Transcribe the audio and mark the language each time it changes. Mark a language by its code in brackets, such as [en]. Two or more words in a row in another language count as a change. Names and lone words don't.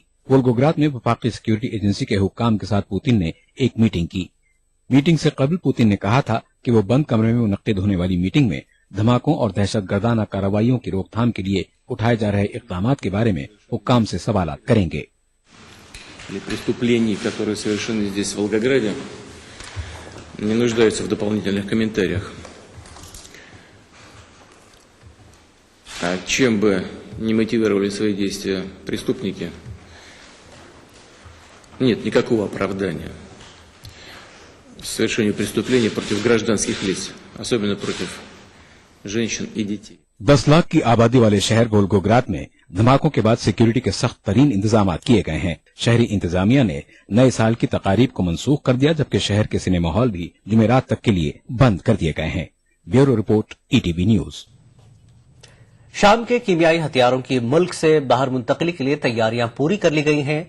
[ur] وولگوگراد میں وفاقی سیکیورٹی ایجنسی کے حکام کے ساتھ پوتن نے ایک میٹنگ کی۔ میٹنگ سے قبل پوتن نے کہا تھا کہ وہ بند کمرے میں منعقد ہونے والی میٹنگ میں دھماکوں اور دہشت گردانہ کارروائیوں کی روک تھام کے لیے اٹھائے جا رہے اقدامات کے بارے میں حکام سے سوالات کریں گے۔ [ru] Преступлений, которые совершены здесь, в Волгограде, не нуждаются в дополнительных комментариях. А чем бы ни мотивировали свои действия преступники, нет никакого оправдания совершению преступлений против гражданских лиц, особенно против женщин и детей. [ur] 10 لاکھ کی آبادی والے شہر وولگوگراد میں دھماکوں کے بعد سیکیورٹی کے سخت ترین انتظامات کیے گئے ہیں۔ شہری انتظامیہ نے نئے سال کی تقاریب کو منسوخ کر دیا جبکہ شہر کے سنیما ہال بھی جمعرات تک کے لیے بند کر دیے گئے ہیں۔ بیورو رپورٹ ETV نیوز۔ شام کے کیمیائی ہتھیاروں کی ملک سے باہر منتقلی کے لیے تیاریاں پوری کر لی گئی ہیں۔